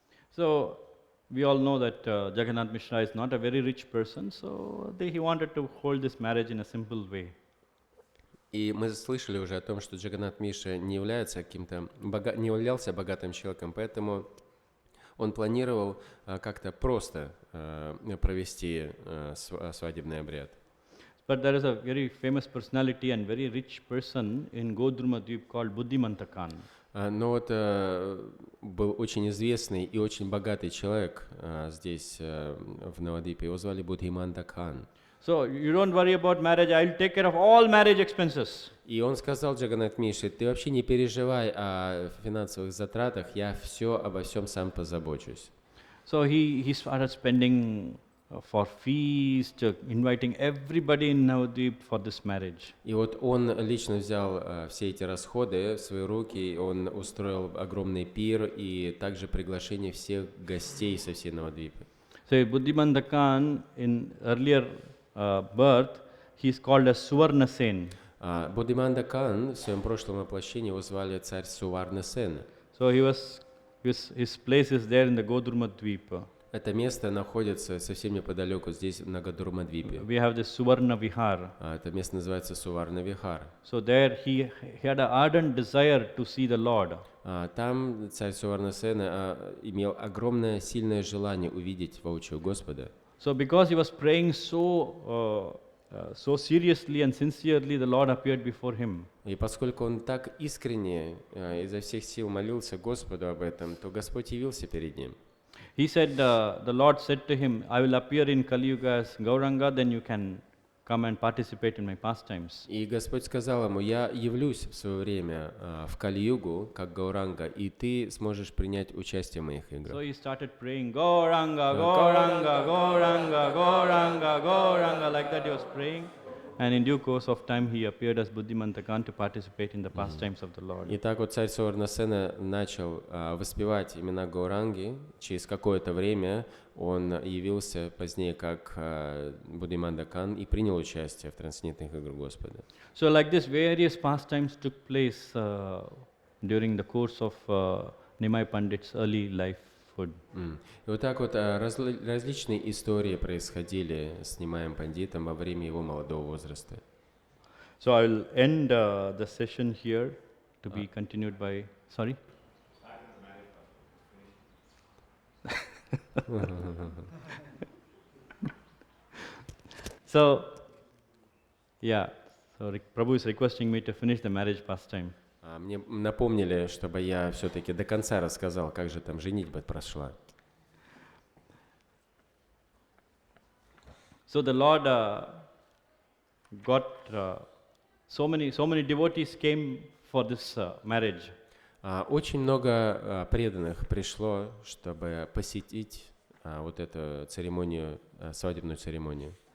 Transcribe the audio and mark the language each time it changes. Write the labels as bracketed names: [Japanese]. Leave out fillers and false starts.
[English] So we all know that Jagannath Mishra is not a very rich person, so he wanted to hold this marriage in a simple way. [Russian] И мы слышали уже о том, что Джаганнат Миша не являлся богатым человеком, поэтому он планировал как-то просто провести свадебный обряд. [English] But there is a very famous personality and very rich person in Godruma Dweep called Buddhimantakan. [Russian] Но вот был очень известный и очень богатый человек здесь, в Навадвипе, его звали Буддхимантакан. [English] So you don't worry about marriage, I'll take care of all marriage expenses. [Russian] И он сказал Джаганнат Мише: ты вообще не переживай о финансовых затратах, я обо всем сам позабочусь. [English] So he started spending for feast, inviting everybody in Navadvip for this marriage. [Russian] И вот он лично взял все эти расходы в свои руки, и он устроил огромный пир и также приглашение всех гостей со всей Навадвипы. [English] So Buddhimanda Khan, in earlier birth, he is called as Suvarna Sen. [Russian] Бодхиманда Кан в своем прошлом воплощении его звали царь Суварна Сена. [English] So his place is there in the Godurma Dvipa. [Russian] Это место находится совсем неподалеку, здесь на Гадурмадвипе. [English] We have this Suvarna Vihar. [Russian] Это место называется Суварна Вихар. [English] So there he had an ardent desire to see the Lord. [Russian] Там царь Суварна Сена имел огромное сильное желание увидеть воочию Господа. [English] So because he was praying so seriously and sincerely, the Lord appeared before him. [Russian] И поскольку он так искренне изо всех сил молился Господу об этом, то Господь явился перед ним. [English] He said, the Lord said to him, I will appear in Kali Yuga as Gauranga, then you can come and participate in my pastimes. [Russian] И Господь сказал ему: я явлюсь в свое время в Кали-югу, как Гауранга, и ты сможешь принять участие в моих играх. [English] So he started praying, Gauranga, Gauranga, Gauranga, Gauranga, Gauranga, like that he was praying. And in due course of time, he appeared as Buddhimanta Khan to participate in the pastimes of the Lord. [Russian] И так вот царь Суварна Сена начал воспевать имена Гауранги. Через какое-то время он явился позднее как Буддхиманда Кан и принял участие в трансцендентных играх Господа. [English] So like this, various pastimes took place during the course of Nimai Pandit's early lifehood. [Russian] И вот так вот различные истории происходили с Нимаем Пандитом во время его молодого возраста. [English] So I will end the session here to be continued by, sorry? So, yeah, so Prabhu is requesting me to finish the marriage pastime. [Russian] Мне напомнили, чтобы я все-таки до конца рассказал, как же там женитьба прошла. [English] So the Lord got so many devotees came for this marriage. [Russian] Очень много преданных пришло, чтобы посетить вот эту церемонию, свадебную церемонию.